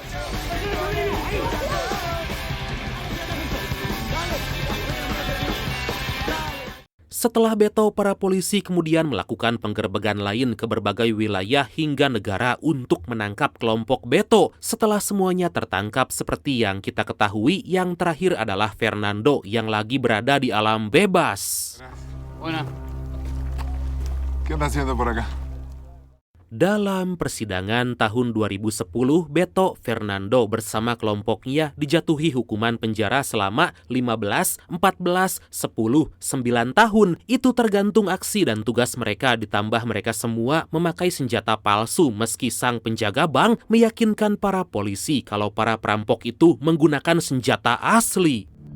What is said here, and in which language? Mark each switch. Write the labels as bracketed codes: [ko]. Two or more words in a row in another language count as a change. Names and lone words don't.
[id] Setelah Beto, para polisi kemudian melakukan penggerbegan lain ke berbagai wilayah hingga negara untuk menangkap kelompok Beto. Setelah semuanya tertangkap seperti yang kita ketahui, yang terakhir adalah Fernando yang lagi berada di alam bebas. [es] Buenas. ¿Qué anda haciendo por acá? [id] Dalam persidangan tahun 2010, Beto Fernando bersama kelompoknya dijatuhi hukuman penjara selama 15, 14, 10, 9 tahun. Itu tergantung aksi dan tugas mereka, ditambah mereka semua memakai senjata palsu meski sang penjaga bank meyakinkan para polisi kalau para perampok itu menggunakan senjata asli.